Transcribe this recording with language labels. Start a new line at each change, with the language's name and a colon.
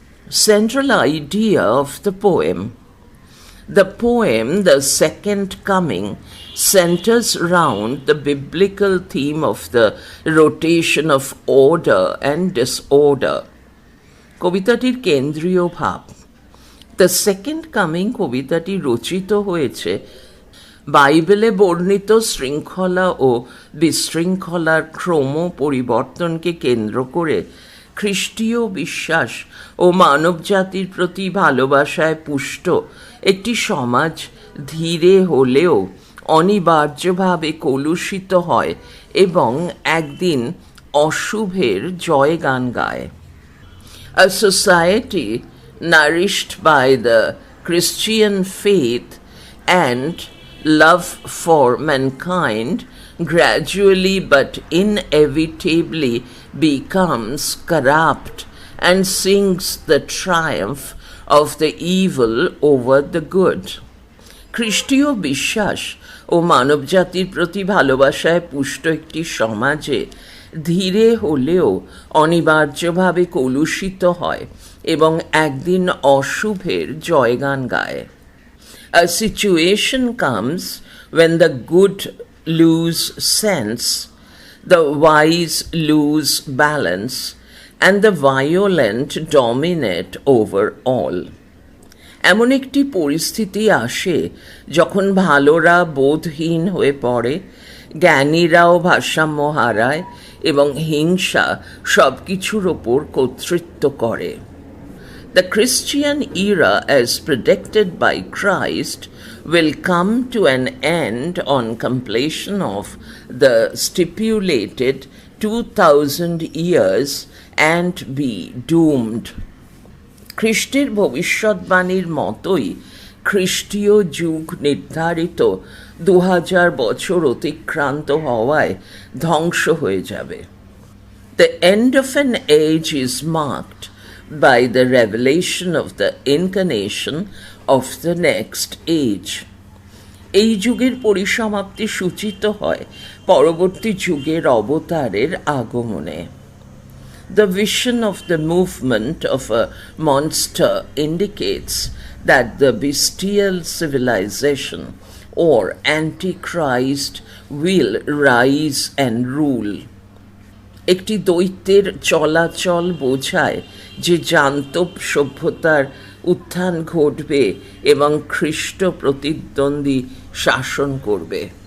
English: Central idea of the poem. The poem, The Second Coming, centers round the biblical theme of the rotation of order and disorder.
Bangla: কবিতাটির কেন্দ্রীয় ভাব। The second coming কবিতাটি রচিত হয়েছে বাইবেলে বর্ণিত শৃঙ্খলা ও বিশৃঙ্খলার ক্রম পরিবর্তনকে কেন্দ্র করে খ্রিস্টীয় বিশ্বাস ও মানবজাতির প্রতি ভালোবাসায় পুষ্ট একটি সমাজ ধীরে হলেও অনিবার্যভাবে কলুষিত হয় এবং একদিন অশুভের জয়গান গায়।
English: A society nourished by the Christian faith and love for mankind gradually but inevitably becomes corrupt and sings the triumph of the evil over the good.
Bangla: খ্রিস্টীয় বিশ্বাস ও মানবজাতির প্রতি ভালোবাসায় পুষ্ট একটি সমাজে ধীরে হলেও অনিবার্যভাবে কলুষিত হয় এবং একদিন অশুভের জয়গান গায়।
English: A situation comes when the good lose sense, the wise lose balance, and the violent dominate over all.
Bangla: এমন একটি পরিস্থিতি আসে যখন ভালোরা বোধহীন হয়ে পড়ে, জ্ঞানীরাও ভারসাম্য হারায় এবং হিংসা সব কিছুর ওপর কর্তৃত্ব করে।
English: The Christian era, as predicted by Christ, will come to an end on completion of the stipulated 2000 years and be doomed.
Bangla: খ্রিস্টের ভবিষ্যৎবাণীর মতোই খ্রিস্টীয় যুগ নির্ধারিত 2000 বছর অতিক্রান্ত হওয়ায় ধ্বংস হয়ে যাবে।
English: The end of an age is marked by the revelation of the incarnation of the next age.
Bangla: এই যুগের পরিসমাপ্তি সূচিত হয় পরবর্তী যুগের অবতারের আগমনে।
English: The vision of the movement of a monster indicates that the bestial civilization or Antichrist will rise and rule.
Bangla: একটি দৈত্যের চলাচল বোঝায় যে জান্তব সভ্যতার উত্থান ঘটবে এবং খ্রিস্ট প্রতিদ্বন্দ্বী শাসন করবে।